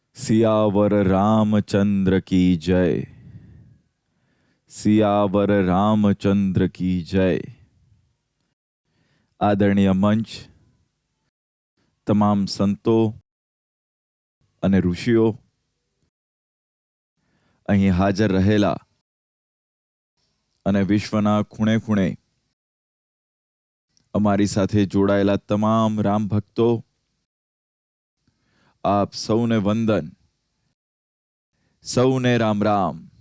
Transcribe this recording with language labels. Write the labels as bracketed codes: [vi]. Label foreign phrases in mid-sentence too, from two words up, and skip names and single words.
[hi] सियावर रामचंद्र की जय। सियावर रामचंद्र की जय। [gu] આદરણીય મંચ, તમામ સંતો અને ઋષિઓ, અહીં હાજર રહેલા અને વિશ્વના ખૂણે ખૂણે અમારી સાથે જોડાયેલા તમામ રામ ભક્તો, આપ સૌને વંદન, સૌને રામ રામ.